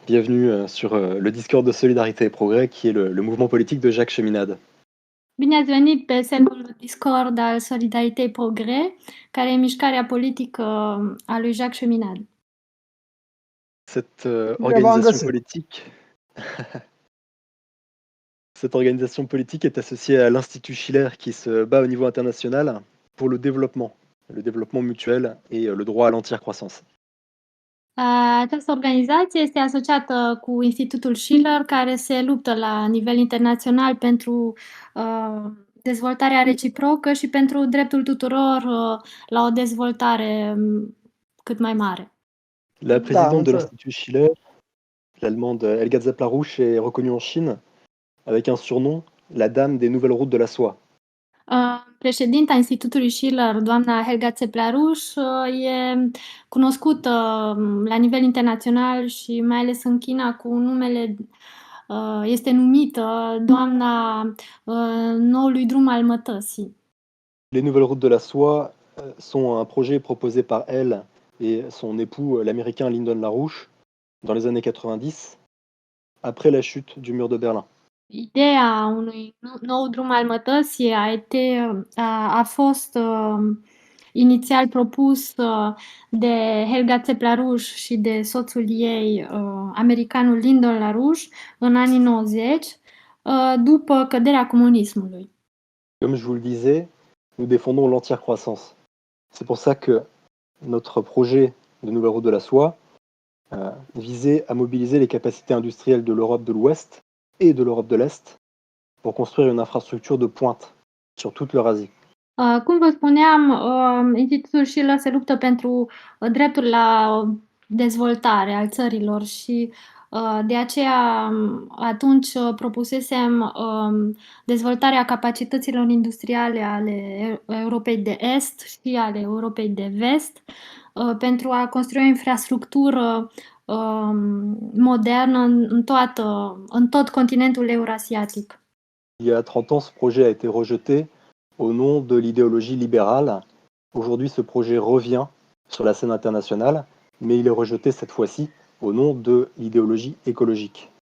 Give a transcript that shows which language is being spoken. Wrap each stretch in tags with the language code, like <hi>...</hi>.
<fr>Bienvenue sur le Discord de Solidarité et Progrès, qui est le mouvement politique de Jacques Cheminade.</fr> <ro>Bine ați venit pe serverul Discord al Solidaritei Progres, care e mișcarea politică a lui Jacques Cheminade.</ro> <fr>Cette</fr> <ro>V-am</ro> <fr>organisation</fr> <ro>găsit.</ro> <fr>politique Cette organisation politique est associée à l'Institut Schiller qui se bat au niveau international pour le développement mutuel et le droit à l'entière croissance.</fr> <ro>Această organizație este asociată cu Institutul Schiller, care se luptă la nivel internațional pentru dezvoltarea reciprocă și pentru dreptul tuturor la o dezvoltare cât mai mare.</ro> <fr>La présidente de</fr> <ro>înțeleg.</ro> <fr>l'Institut Schiller, l'allemande Helga Zepp-Larouche, est reconnue en Chine avec un surnom, la Dame des Nouvelles Routes de la Soie.</fr> <ro>Președinta Institutului Schiller, doamna Helga Zepp-Larouche, e cunoscută la nivel internațional și mai ales în China cu numele, este numită doamna noului drum al mătăsii.</ro> <fr>Les Nouvelles Routes de la Soie sont un projet proposé par elle et son époux, l'américain Lyndon LaRouche, dans les années 90, après la chute du mur de Berlin.</fr> <ro>Ideea unui nou drum al mătăsii a fost inițial propus de Helga Zepp-Larouche și de soțul ei, americanul Lyndon LaRouche, în anii 90, după căderea comunismului.</ro> <fr>Comme je vous le disais, nous défendons l'entière croissance. C'est pour ça que notre projet de Nouvelles Routes de la Soie visait à mobiliser les capacités industrielles de l'Europe de l'Ouest et de l'Europe de l'Est pour construire une infrastructure de pointe sur toute l'Eurasie.</fr> <ro>Cum vă spuneam, Institutul Schiller se luptă pentru dreptul la dezvoltare al țărilor și de aceea atunci propusesem dezvoltarea capacităților industriale ale Europei de Est și ale Europei de Vest pentru a construi o infrastructură modernă în tot continentul eurasiatic.</ro> <fr>Il y a 30 ans, ce projet a été rejeté au nom de l'idéologie libérale. Aujourd'hui, ce projet revient sur la scène internationale, mais il est rejeté cette fois-ci au nom de l'idéologie écologique.</fr>